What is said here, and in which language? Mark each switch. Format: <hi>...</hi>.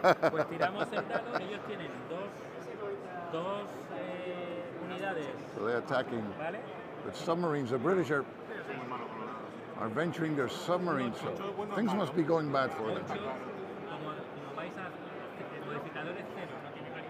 <es>Pues tiramos el dado, ellos tienen dos unidades,</es> <en>So they're attacking</en> <es>¿vale?</es> <en>with submarines. The British are venturing their submarines, so things must be going bad for them.</en> <es>Como vais a modificadores cero, no tiene</es>